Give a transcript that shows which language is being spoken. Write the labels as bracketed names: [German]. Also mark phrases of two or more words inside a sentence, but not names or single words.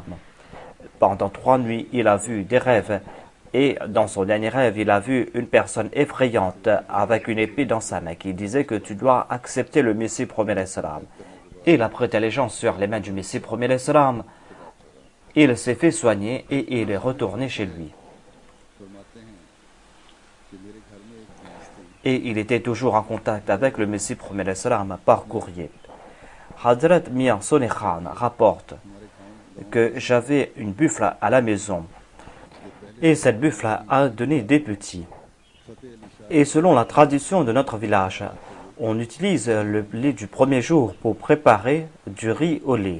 [French] Pendant 3 nuits, il a vu des rêves et dans son dernier rêve, il a vu une personne effrayante avec une épée dans sa main qui disait que tu dois accepter le Messie promis [Arabic] عليه السلام. [French] Il a prêté allégeance sur les mains du Messie promis [Arabic] عليه السلام. [French] Il s'est fait soigner et il est retourné chez lui. [Urdu] فرماتے ہیں کہ میرے گھر میں ایک بھینس تھی [French] Et il était toujours en contact avec le Messie promis [Arabic] عليه السلام [French] par courrier. Hadrat Mian Soni Khan rapporte que j'avais une buffle à la maison et cette buffle a donné des petits. Et selon la tradition de notre village, on utilise le lait du premier jour pour préparer du riz au lait.